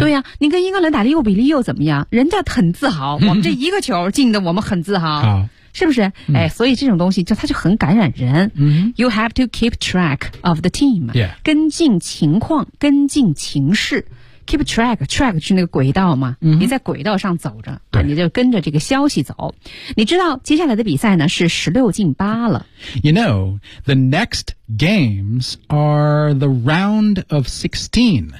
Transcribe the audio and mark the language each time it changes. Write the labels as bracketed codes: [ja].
[zh] 对呀、啊、你跟英格兰打6-0又怎么样人家很自豪、mm-hmm. 我们这一个球进的我们很自豪好是不是、mm-hmm. 哎，所以这种东西就它就很感染人、 mm-hmm. [en] You have to keep track of the team、 yeah. [zh] 跟进情况跟进情势 [en] Keep track, track [zh] 是那个轨道嘛、 mm-hmm. 你在轨道上走着对你就跟着这个消息走。你知道接下来的比赛呢是16-8了。 [en] You know, the next games are the round of 16.